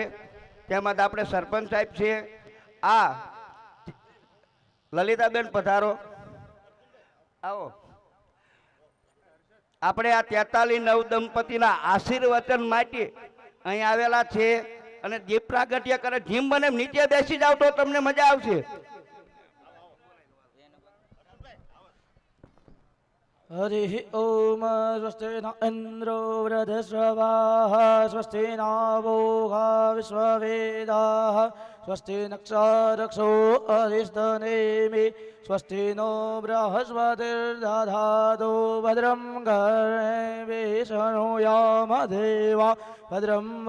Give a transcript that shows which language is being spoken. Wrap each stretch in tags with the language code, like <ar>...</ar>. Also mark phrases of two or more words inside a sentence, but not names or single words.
<gu>તેમજ આપણે સરપંચ સાહેબ છે. આ લલિતાબેન પધારો, આવો. આપણે આ 43 દંપતીના આશીર્વચન માટે અહીં આવેલા છે અને દીપ પ્રાગટ્ય કરે. જીમ બને નીચે બેસી જાવ તો તમને મજા આવશે.</gu> <sa>हरिः ओम स्वस्ति न इन्द्रो वृधस्रवाः स्वस्ति न वोहा विश्ववेदाः स्वस्ति नक्षरक्षो अरिष्टनेमि स्वस्ति नो बृहस्पतिर्दधातु भद्रं गर्भेषणुयाम देवा भद्रं</sa>